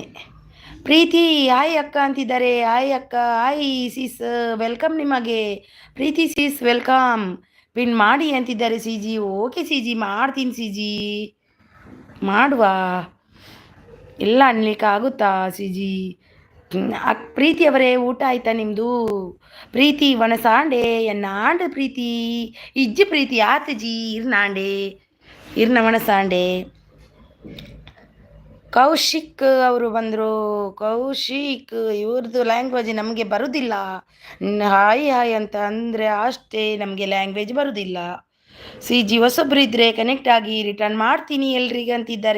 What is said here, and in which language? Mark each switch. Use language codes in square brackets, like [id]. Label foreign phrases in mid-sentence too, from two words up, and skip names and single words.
[kn] ಪ್ರೀತಿ ಹಾಯ್ ಅಕ್ಕ ಅಂತಿದ್ದಾರೆ. ಹಾಯ್ ಅಕ್ಕ, [en] hi sis, welcome [kn] ನಿಮಗೆ. ಪ್ರೀತಿ [en] sis welcome. [kn] ಪಿನ್ ಮಾಡಿ ಅಂತಿದ್ದಾರೆ ಸಿ ಜಿ. ಓಕೆ ಸಿ ಜಿ, ಮಾಡ್ತೀನಿ ಸಿ ಜಿ, ಮಾಡುವ. ಎಲ್ಲ ಅನ್ಲಿಕ್ಕೆ ಆಗುತ್ತಾ ಸಿ ಜಿ? ಪ್ರೀತಿ ಅವರೇ, ಊಟ ಆಯ್ತಾ ನಿಮ್ಮದು? [tcy] ಪ್ರೀತಿ ವನಸಾಂಡೆ ಎನ್ನ ಆಂಡ ಪ್ರೀತಿ ಇಜ್ಜಿ ಪ್ರೀತಿ ಆತ ಜಿ ಇರ್ನಾಂಡೆ ಇರ್ನ ವನಸಾಂಡೆ. [kn] ಕೌಶಿಕ್ ಅವರು ಬಂದರು. ಕೌಶಿಕ್, ಇವ್ರದ್ದು ಲ್ಯಾಂಗ್ವೇಜ್ ನಮಗೆ ಬರುವುದಿಲ್ಲ. ಹಾಯ್ ಹಾಯ್ ಅಂತ ಅಂದರೆ ಅಷ್ಟೇ, ನಮಗೆ ಲ್ಯಾಂಗ್ವೇಜ್ ಬರುವುದಿಲ್ಲ. ಸಿ ಜಿ ಹೊಸೊಬ್ರು ಇದ್ದರೆ ಕನೆಕ್ಟ್ ಆಗಿ, ರಿಟರ್ನ್ ಮಾಡ್ತೀನಿ ಎಲ್ರಿಗೆ ಅಂತಿದ್ದಾರೆ.